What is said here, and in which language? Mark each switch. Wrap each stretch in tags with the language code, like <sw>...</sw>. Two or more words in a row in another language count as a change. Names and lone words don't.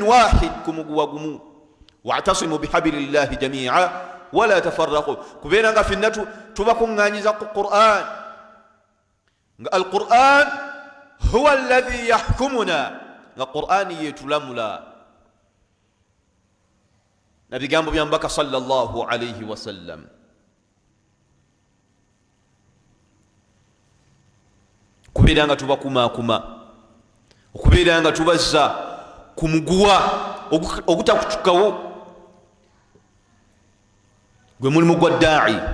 <lg>wahid ku muguwa gumu,</lg> <ar>واعتصموا بحبل الله جميعا ولا تفرقوا,</ar> <lg>kubeera nga ffenna tubakuŋŋaanyiza ku Qur'an, nga</lg> <ar>القرآن هو الذي يحكمنا,</ar> <lg>nga Qur'ani yetulamula na bigambo bya Mbaka</lg> <ar>صلى الله عليه وسلم.</ar> <lg>Kubeera nga tubakumakuma, okubeera nga tubazza ku muguwa ogutakutukawo, gwe mulimu gwa daa'i.</lg>